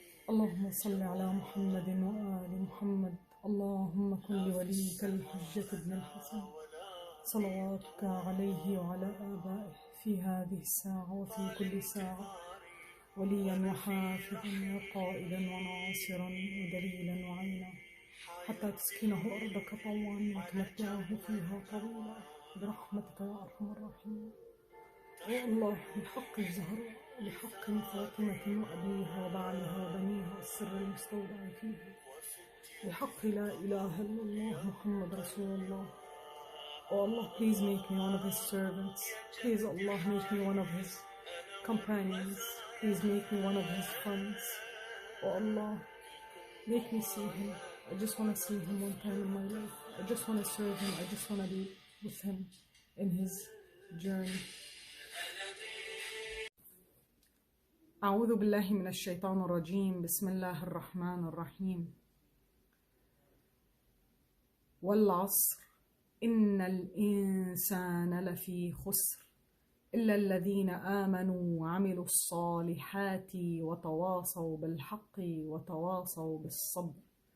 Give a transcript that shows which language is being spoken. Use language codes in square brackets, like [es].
[ar] اللهم صل على محمد وآل محمد. اللهم كن لوليك الحجة ابن الحسن صلواتك عليه وعلى آبائه في هذه الساعة وفي كل ساعة وليا وحافظا وقائدا وناصرا ودليلا وعينا حتى تسكنه أرضك طوعا وتمتعه فيها طويلا برحمتك يا أرحم الراحمين. يا الله بحق الزهراء وبحق فاطمة وأبيها وبعلها وبنيها السر المستودع فيها بحق لا إله إلا الله محمد رسول الله. [en] Oh Allah, please make me one of His servants. Please Allah, make me one of His companions. Please make me one of His friends. Oh Allah, make me see Him. I just want to see Him one time in my life. I just want to serve Him. I just want to be with Him in His journey. [ar] أعوذ بالله من الشيطان الرجيم. بسم الله الرحمن الرحيم. والعصر إن الإنسان لفي خسر إلا الذين آمنوا وعملوا الصالحات وتواصوا بالحق وتواصوا بالصبر.